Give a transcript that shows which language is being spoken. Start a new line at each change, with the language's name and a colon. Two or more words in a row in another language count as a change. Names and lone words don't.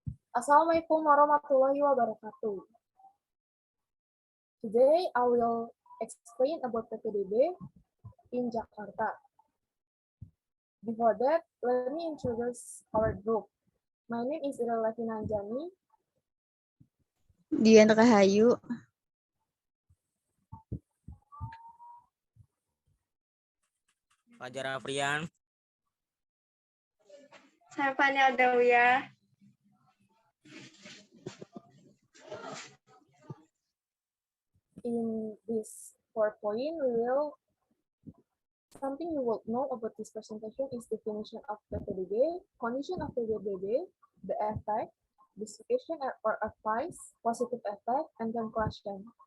Arabic: السلام عليكم ورحمة الله وبركاته.
English: Today I will explain about PPDB in Jakarta. Before that, let me introduce our group. My name is Ira Levina Anjani. Dian Rahayu. Fajar Afrian.
Indonesian: Saya Fani Aldawiyah.
English: In this PowerPoint, something you will know about this presentation is definition of PPDB, condition of PPDB, the effect, justification or advice, positive effect, and conclusion.